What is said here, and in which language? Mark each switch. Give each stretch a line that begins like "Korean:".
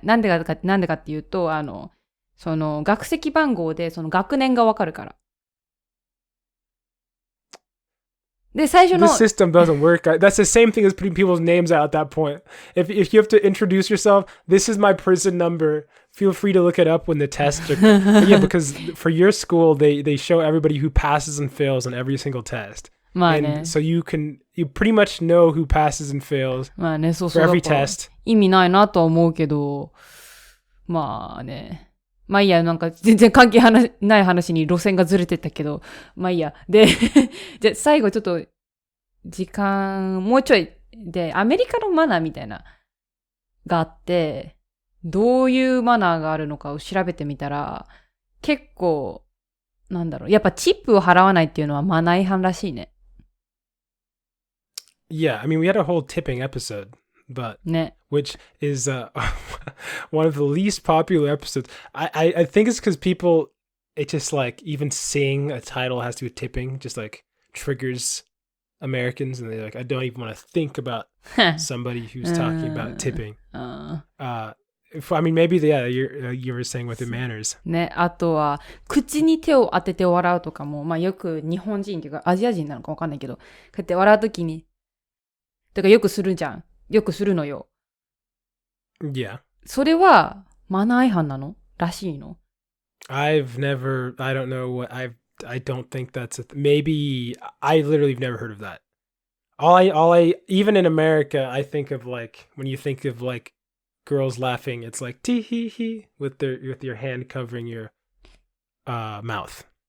Japanese: なんでかっていうと、その学籍番号でその学年がわかるから。で、最初の。
English: This system doesn't work. That's the same thing as putting people's names out at that point. If you have to introduce yourself, this is my prison number. Feel free to look it up when the tests are. Yeah, because for your school, they show everybody who passes and fails on every single test.
Japanese: まあね。
English: And so you pretty much know who passes and fails
Japanese: まあね、そう
English: for every test.
Japanese: 意味ないなとは思うけど、まあね。まあいいや、なんか全然関係ない話に路線がずれてったけど、まあいいや。で、じゃ最後ちょっと時間、もうちょいで、アメリカのマナーみたいながあって、どういうマナーがあるのかを調べてみたら、結構、なんだろう、やっぱチップを払わないっていうのはマナー違反らしいね。
English: Yeah, I mean, we had a whole tipping episode, but
Japanese: ね。
English: which is one of the least popular episodes. I think it's because people, it just like even seeing a title has to do with tipping, just like triggers Americans, and they're like, I don't even want to think about somebody who's talking about tipping. I mean, maybe, yeah, you were saying with the manners.
Japanese: ね、あとは、口に手を当てて笑うとかも、まあよく日本人っていうかアジア人なのかわかんないけど、こうやって笑うときに、とかよくするじゃん。よくするのよ。
English: Yeah.
Japanese: それは、マナー違反なのらしいの
English: I don't know I don't think that's maybe I literally have never heard of that. Even in America, I think of like, when you think of like girls laughing, it's like tee hee hee with your hand covering your mouth.